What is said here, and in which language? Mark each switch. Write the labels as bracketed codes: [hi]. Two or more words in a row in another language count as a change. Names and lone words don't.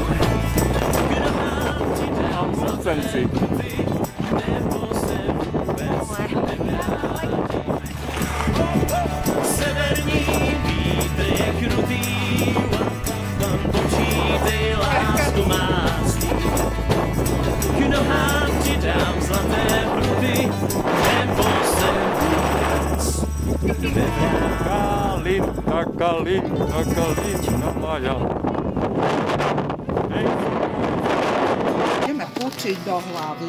[cs] K nohám ti dám zlaté pruty, nebo se vůbec nevrátím. Severní vítr je krutý, počítej, lásko má stín. K nohám ti dám zlaté pruty, [sk] taká linda moja. Ideme pučiť do hlavy.